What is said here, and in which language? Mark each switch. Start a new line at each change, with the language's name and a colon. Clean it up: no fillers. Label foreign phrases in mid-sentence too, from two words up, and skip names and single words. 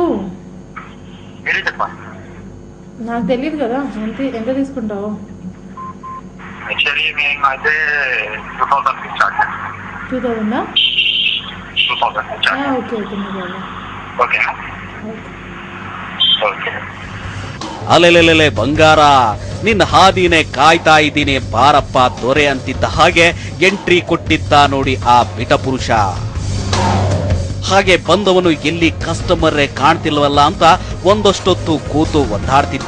Telugu: మీరే చెప్పాలి. నాకు తెలియదు కదా ఎంత తీసుకుంటావు. యాక్చువల్లీ మేము అయితే 2000 చార్జ్. 2000? 2000 చార్జ్.
English: okay okay
Telugu: నువ్వు ఓకేనా? ఓకే.
Kannada: ಅಲೆಲೆಲೆಲೆ ಬಂಗಾರ, ನಿನ್ನ ಹಾದಿನೇ ಕಾಯ್ತಾ ಇದ್ದೀನಿ ಬಾರಪ್ಪ ದೊರೆ ಅಂತಿದ್ದ ಹಾಗೆ ಎಂಟ್ರಿ ಕೊಟ್ಟಿದ್ದ ನೋಡಿ ಆ ಬಿಟ ಪುರುಷ. ಹಾಗೆ ಬಂದವನು ಎಲ್ಲಿ ಕಸ್ಟಮರೇ ಕಾಣ್ತಿಲ್ವಲ್ಲ ಅಂತ ಒಂದಷ್ಟೊತ್ತು ಕೂತು ಒದ್ದಾಡ್ತಿದ್ದ.